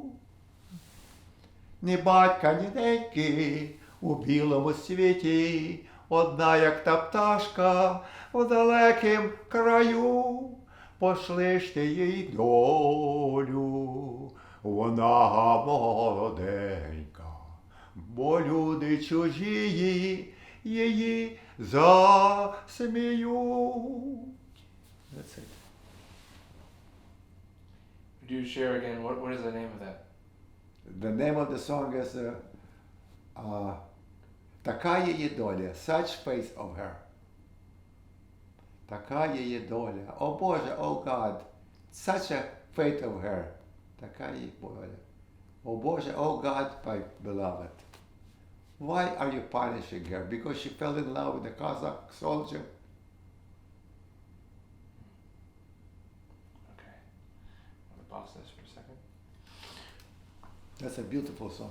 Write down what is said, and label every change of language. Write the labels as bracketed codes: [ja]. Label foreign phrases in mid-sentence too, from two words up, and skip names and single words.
[uk] Ні батька, ні неньки у білому світі, одна, як та пташка в далекім краю, пошли ж ти їй долю, вона молоденька, бо люди чужі її засміють. [en] That's it. Could you share again, what is the name of that? The name of the song is [uk] Така її доля, [en] Such Fate of Her. [uk] Така її доля. О Боже, [en] oh God, such a fate of her. [uk] Така її доля. О Боже, [en] oh God, my beloved. Why are you punishing her? Because she fell in love with a Cossack soldier? Okay. I'm gonna pause this for a second. That's a beautiful song.